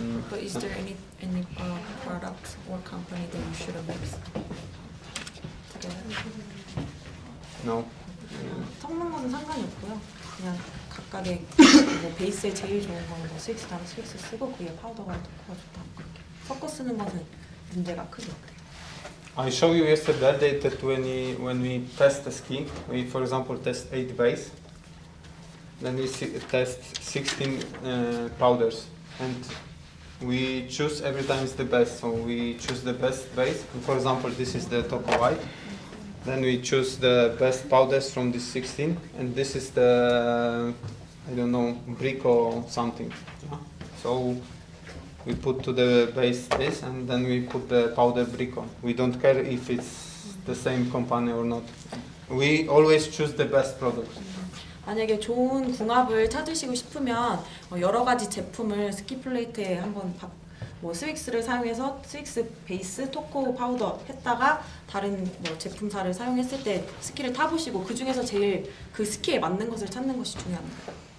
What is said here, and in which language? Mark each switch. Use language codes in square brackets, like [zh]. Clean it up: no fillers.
[en] But is there any product or company that you should have mixed together? No. [ko] 섞는 거는 상관이 없고요. 그냥 각각의 뭐 베이스에 제일 좋은 거는 뭐 스윅스 다음 스윅스 쓰고 그게 파우더가 토코가 좋다 그렇게 섞어 쓰는 것은 문제가 크게 없대요. [en] I show you yesterday that when we test the ski, we for example test 8 base, then we test 16 powders, and we choose every time it's the best. So we choose the best base. And for example, this is the Toco White. Then we choose the best powders from this 16, and this is the, I don't know, brick or something. Yeah? So we put to the base this, and then we put the powder brick on. We don't care if it's the same company or not. We always choose the best products. [ko] 만약에 좋은 궁합을 찾으시고 싶으면 여러 가지 제품을 스키 플레이트에 한번 뭐 스윅스를 사용해서 스윅스 베이스, 토코 파우더 했다가 다른 뭐 제품사를 사용했을 때 스키를 타보시고 그 중에서 제일 그 스키에 맞는 것을 찾는 것이 중요합니다.